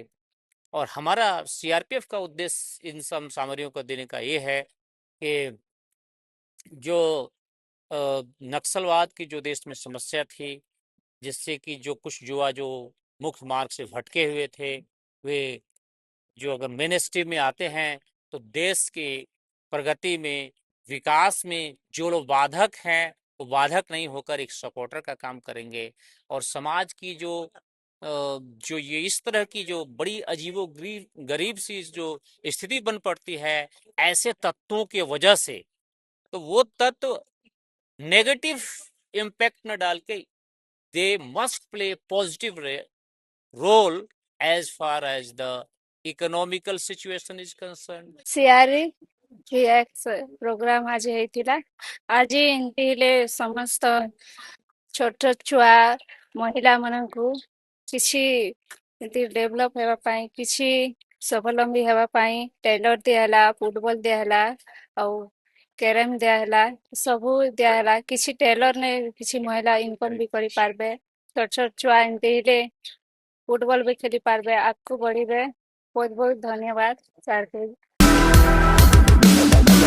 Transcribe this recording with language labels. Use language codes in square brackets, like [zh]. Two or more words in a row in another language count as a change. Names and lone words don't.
[hi] और हमारा सीआरपीएफ का उद्देश्य इन सब सामग्रियों को देने का ये है कि जो नक्सलवाद की जो देश में समस्या थी, जिससे कि जो कुछ युवा जो मुख्य मार्ग से भटके हुए थे, वे जो अगर [en] main stream [hi] में आते हैं, तो देश के प्रगति में, विकास में जो लोग बाधक हैं, वो बाधक नहीं होकर एक सपोर्टर का काम करेंगे। और समाज की जो ये इस तरह की जो बड़ी अजीबो गरीब गरीब सी जो स्थिति बन पड़ती है ऐसे तत्वों के वजह से, तो वो तत्व [en] negative impact [hi] न डाल के [en] they must play a positive role as far as the economical situation is concerned. [or] ସିଆରି ରିଆକ୍ସ ପ୍ରୋଗ୍ରାମ ଆଜି ହେଇଥିଲା। ଆଜି ଏମିତି ହେଲେ ସମସ୍ତ ଛୋଟ ଛୁଆ ମହିଳା ମାନଙ୍କୁ କିଛି ଏମିତି ଡେଭଲପ ହେବା ପାଇଁ, କିଛି ସ୍ୱାବଲମ୍ବୀ ହେବା ପାଇଁ ଟେଲର ଦିଆହେଲା, ଫୁଟବଲ ଦିଆହେଲା, ଆଉ କ୍ୟାରମ ଦିଆହେଲା, ସବୁ ଦିଆହେଲା। କିଛି ଟେଲର ନେ କିଛି ମହିଳା ଇନକମ ବି କରିପାରିବେ। ଛୋଟ ଛୋଟ ଛୁଆ ଏମିତି ହେଲେ ଫୁଟବଲ ବି ଖେଳି ପାରିବେ, ଆଗକୁ ବଢ଼ିବେ। [hi] बहुत बहुत धन्यवाद सार के।